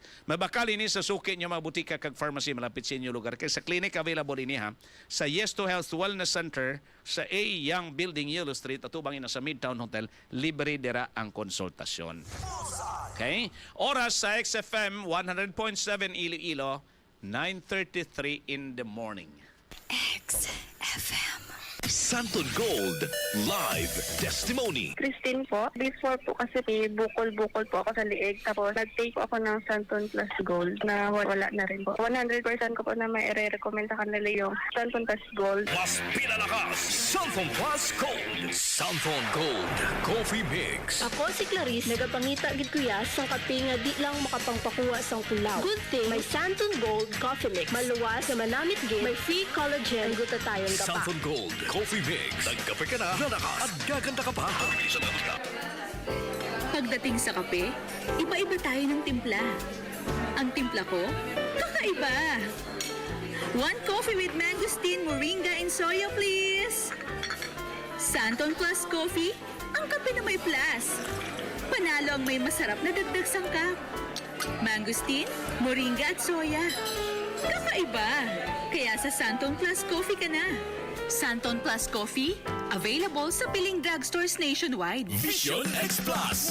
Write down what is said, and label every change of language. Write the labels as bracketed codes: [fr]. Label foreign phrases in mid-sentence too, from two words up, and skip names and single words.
[hil] Mabakal ini sa suki niyo mga butika kag pharmacy malapit sa inyo lugar. Kay sa clinic available ini ha. Sa Yes to Health Wellness Center sa A Young Building Yellow Street atubang ina sa Midtown Hotel, libre dira ang konsultasyon. Okay? Oras sa XFM 100.7 Iloilo, 9:33 [en] in the morning. [hil] XFM. Santon Gold Live Testimony. [tl] Christine po. Before po kasi bukol-bukol po ako sa liig. Tapos nag-take po ako ng Santon Plus Gold na wala na rin po. 100% ko po na may i-recommend sa kanila yung Santon Plus Gold. Mas pinalakas, Santon Plus Gold. Santon Gold Coffee Mix. [hil] Ako si Clarice, nagapangita gid kuya sang kape nga di lang makapangpakuha sang kulaw. [en] Good thing, [hil] may Santon Gold Coffee Mix. Maluwas na manamit gid, may [en] free collagen, [hil] ang gutatayon ka pa. Santon Gold Coffee Mix. Nagkape ka na, [tl] lalakas at gaganda ka pa. Pagdating sa kape, iba-iba tayo ng timpla. Ang timpla ko, kakaiba. [en] 1 coffee with mangosteen, moringa, and soya, please. [tl] Santon Plus Coffee, ang kape na may plus. Panalo ang may masarap na dagdag sangkap. Mangosteen, moringa at soya. Kakaiba. Kaya sa Santon Plus Coffee ka na. Santon Plus Coffee, available sa piling drugstores nationwide. Vision X Plus.